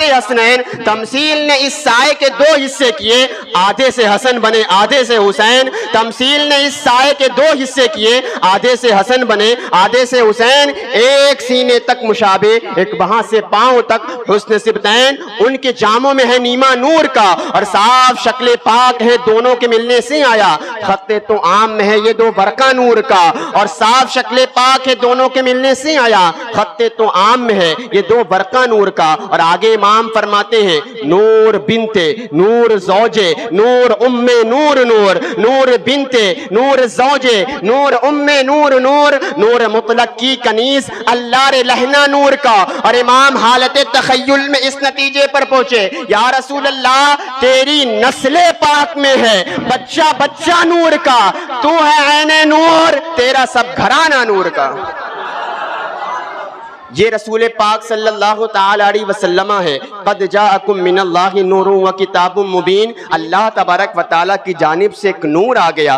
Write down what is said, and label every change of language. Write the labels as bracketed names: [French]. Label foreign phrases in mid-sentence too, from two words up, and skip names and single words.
[Urdu] حسنین، تمثیل نے اس سائے کے دو حصے کیے، آدھے سے حسن بنے آدھے سے حسین، تمثیل نے اس سائے کے دو حصے کیے، آدھے سے حسن بنے آدھے سے حسین، ایک سینے تک مشابہ ایک وہاں سے پاؤں تک حسن سبتین، ان کے جاموں میں ہے نیما نور کا اور صاف شکل پاک ہے دونوں کے ملنے سے آیا، خط تو عام میں ہے یہ دو برقع نور کا اور صاف شکل پاک ہے دونوں کے ملنے سے آیا، خط تو عام میں ہے یہ دو برقع نور کا۔ اور آگے امام فرماتے ہیں نور بنت نور زوجے نور ام نور نور نور بنت نور زوجے نور ام نور نور نور مطلق کی کنیز اللہ لہنا نور کا۔ اور امام حالت تخیل میں اس نتیجے پر پہنچے یا رسول اللہ تیری نسل پاک میں ہے بچہ بچہ نور کا، تو ہے عین نور تیرا سب گھرانہ نور کا۔ یہ رسول پاک [Arabic] صلی اللہ تعالی علیہ وسلم [Urdu] ہے [Arabic] قد جاءکم من اللہ نور و کتاب مبین، [Urdu] اللہ تبارک و تعالیٰ کی جانب سے ایک نور آ گیا۔